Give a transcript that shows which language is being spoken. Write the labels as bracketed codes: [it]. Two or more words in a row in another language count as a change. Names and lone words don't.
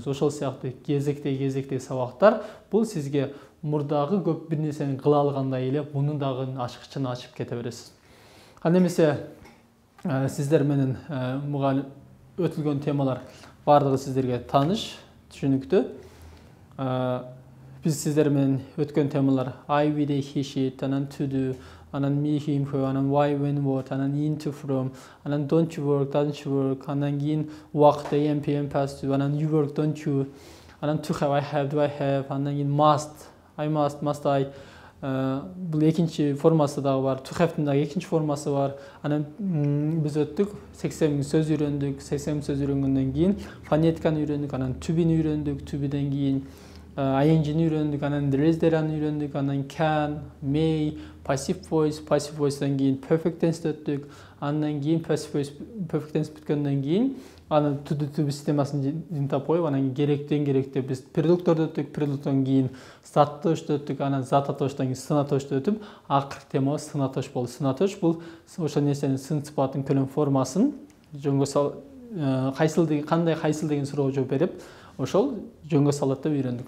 [ky] Ошол сыяктуу кезектеги сабактар бул сизге мурдагы көп бир нерсени кыла алгандай эле мунун дагы ачкычын ачып кете бересиз. Ал эмесе сиздер менен өтүлгөн темалар баардыгы сиздерге тааныш, түшүнүктүү. Биз сиздер менен өткөн темалар [en] I, we, they, he, she, анан to do, анан me, him, her, анан why, when, what, анан into, from, анан don't you work, doesn't you work, [ky] анан кийин [en] walk, the am, pm, past, анан you work, don't you, анан to have, I have, do I have, [ky] анан кийин [en] must, I must I. [ky] Бул экинчи формасы дагы бар. [en] To have- [ky] тын дагы экинчи формасы бар. Анан биз өттүк, 80 сөз үйрөндүк. 80 сөз үйрөнгөндөн кийин фонетиканы үйрөндүк, анан [en] to be- [ky] ни үйрөндүк, [en] to be- [ky] ден кийин ing-ни үйрөндүк, анан dresder'аны үйрөндүк, анан [en] can, may, passive voice- [ky] тан кийин [en] perfect tense [ky] өттүк. Андан кийин [en] perfect tense [ky] бүткөндөн кийин аны [en] to be [ky] системасын жыйынтап коюп, анан керектөө биз предлогторду өттүк, предлогтон кийин заттошту өттүк, анан зататоштон кийин сынатошту өтүп, акыркы темабыз сынатош болду. Сынатош бул ошол нерсенин сын сыпатын төлөм формасын жөнгө кандай кайсыл деген суроого жооп берип, ошол жөнгө салат деп үйрөндүк.